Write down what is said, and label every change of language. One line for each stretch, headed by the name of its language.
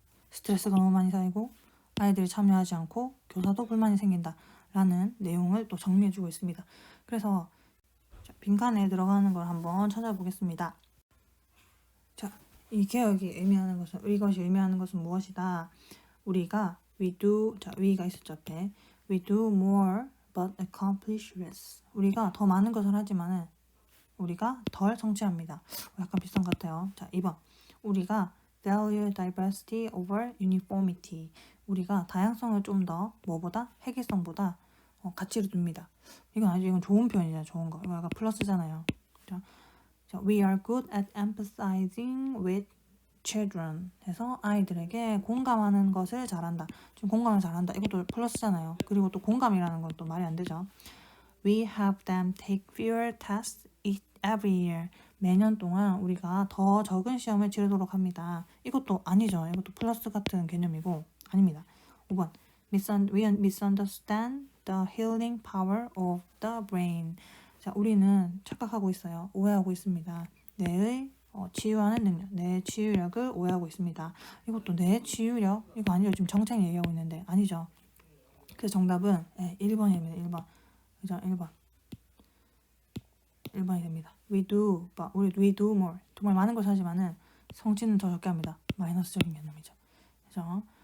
Korean: 스트레스가 너무 많이 쌓이고 아이들이 참여하지 않고 교사도 불만이 생긴다. 라는 내용을 또 정리해주고 있습니다. 그래서 빈칸에 들어가는 걸 한번 찾아보겠습니다. 자, 이 개혁이 의미하는 것은 이것이 의미하는 것은 무엇이다? 우리가 we가 있었죠 앞에.
English: We do more but accomplish less.
Korean: 우리가 더 많은 것을 하지만은 우리가 덜 성취합니다. 약간 비슷한 것 같아요. 자, 2번. 우리가
English: value diversity over uniformity.
Korean: 우리가 다양성을 좀 더 뭐보다? 획일성보다 가치를 둡니다. 이건 좋은 표현이잖아요. 좋은 거. 이거 약간 플러스잖아요.
English: 자, we are good at empathizing with children.
Korean: 해서 아이들에게 공감하는 것을 잘한다. 지금 공감을 잘한다. 이것도 플러스잖아요. 그리고 또 공감이라는 건 또 말이 안 되죠.
English: We have them take fewer tests every year.
Korean: 매년 동안 우리가 더 적은 시험을 치르도록 합니다. 이것도 아니죠. 이것도 플러스 같은 개념이고 아닙니다. 5번.
English: We misunderstand the healing power of the brain.
Korean: 자, 우리는 착각하고 있어요. 오해하고 있습니다. 뇌의 치유하는 능력, 내 치유력을 오해하고 있습니다. 이것도 내 치유력? 이거 아니죠? 지금 정책 얘기하고 있는데 아니죠? 그래서 정답은 1번입니다. 1번. 그죠? 1번이 됩니다.
English: we do more.
Korean: 정말 많은 것을 하지만은 성취는 더 적게 합니다. 마이너스적인 개념이죠. 그죠?